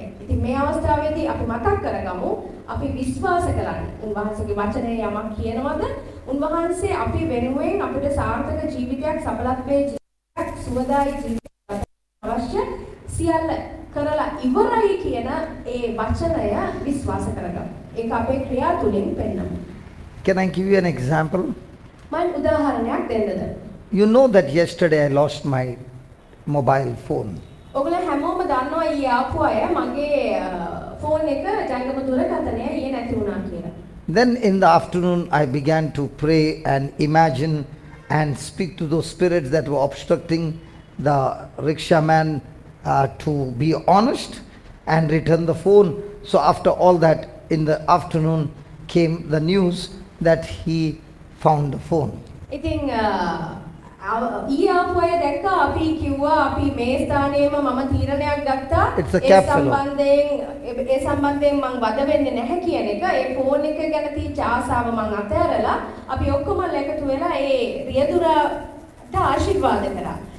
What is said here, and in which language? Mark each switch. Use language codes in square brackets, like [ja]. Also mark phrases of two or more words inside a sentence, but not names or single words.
[si] ඉතින් මේ අවස්ථාවේදී අපි මතක් කරගමු අපි විශ්වාස කරන්නේ උන්වහන්සේගේ වචනේ යමක් කියනවාද උන්වහන්සේ අපි වෙනුවෙන් අපිට සාර්ථක ජීවිතයක් සඵලත්වයේ ජීවිතයක් සුවදායි ජීවිතයක් අවශ්‍ය සියල්ල කරලා ඉවරයි කියන ඒ වචනය විශ්වාස කරගමු. ඒක අපේ ක්‍රියා තුලින් පෙන්නමු. [en] Can I give you an example? [si] මම උදාහරණයක් දෙන්නද? [en] You know that yesterday I lost my mobile phone. [si] ඔයගොල්ලෝ හැමෝම දන්නවා ඊයේ ආපු අය මගේ ෆෝන් එක ජංගම දුරකථනය ඊයේ නැති වුණා කියලා. [en] Then in the afternoon I began to pray and imagine and speak to those spirits that were obstructing the rickshaw man to be honest and return the phone. So after all that, in the afternoon came the news that he found the phone. [si] ඉතින් ඊයේ ආපු අය දැක්කා අපි කිව්වා අපි මේ ස්ථානයේම මම තීරණයක් ගත්තා ඒ සම්බන්ධයෙන් මම වද වෙන්නේ නැහැ කියන එක ඒ ෆෝන් එක ගැන තියෙච්ච ආසාව මම අතහැරලා අපි ඔක්කොම එකතු වෙලා ඒ රියදුරට ආශිර්වාද කරා.